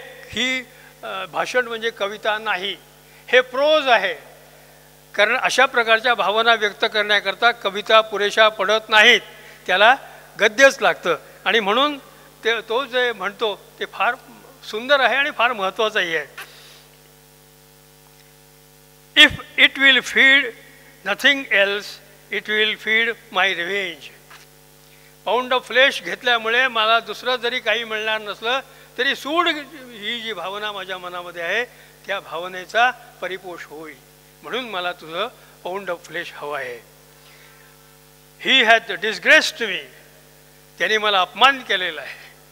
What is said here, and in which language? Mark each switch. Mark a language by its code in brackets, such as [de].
[mr] ही भाषण म्हणजे कविता नाही, हे प्रोज आहे. कारण अशा प्रकारच्या भावना व्यक्त करण्याकरता कविता पुरेशा पडत नाहीत, त्याला गद्यच लागतं. आणि म्हणून तो जे म्हणतो ते फार सुंदर आहे आणि फार महत्त्वाचंही आहे. [en] If it will feed nothing else, it will feed my revenge. [mr] Pound of flesh घेतल्यामुळे मला दुसरं जरी काही मिळणार नसलं तरी सूड ही जी भावना माझ्या मनामध्ये आहे त्या भावनेचा परिपोष होईल, म्हणून मला तुझं पाऊंड ऑफ फ्लेश हवं आहे. [en] he has disgraced me, [mr] त्याने मला अपमान केलेला आहे.